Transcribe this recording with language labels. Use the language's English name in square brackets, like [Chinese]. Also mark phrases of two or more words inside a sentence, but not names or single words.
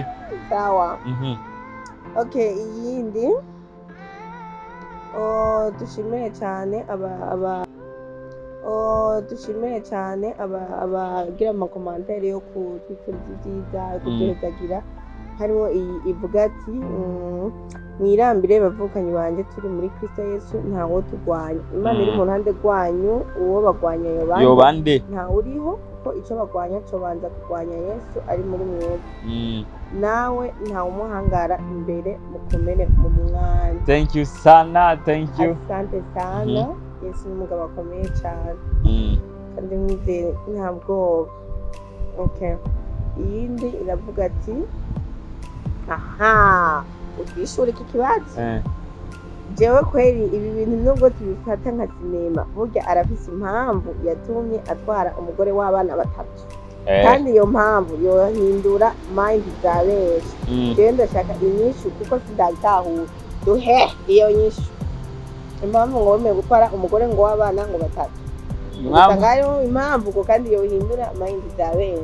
[Rundi] sawa okay iyindi dushimire cyane abagira ama commentaire yo ku twifuriza byiza kuduhezagira harimo ivuga ati mwirambire bavukanye banje turi muri Kristo Yesu ntawo turwanya Imana iri mu ruhande rwanyu uwo bagwanya yo bande nta uriho kuko ico bagwanya cyo banza kurwanya Yesu ari muri mwebwe nawe nta umuhangara imbere mukomere mu mwanya [English] thank you sana thank you [Swahili] asante sana [Rundi] Yesu ni umugabo akomeye cyane kandi mwizere nta bwoba okay iyindi iravuga ati aha utishura iki kibazo jewe kweri ibi bintu nubwo tubifata nka sinema burya arafise impamvu yatumye atwara umugore w'abana batatu kandi iyo mpamvu yohindura mind za benshi jewe ndashaka inyishu kuko sindayitahura duhe iyo nyishu impamvu ngo wemeye gutwara umugore ngo w'abana ngo batatu ngayo impamvu ko kandi yohindura mind za benshi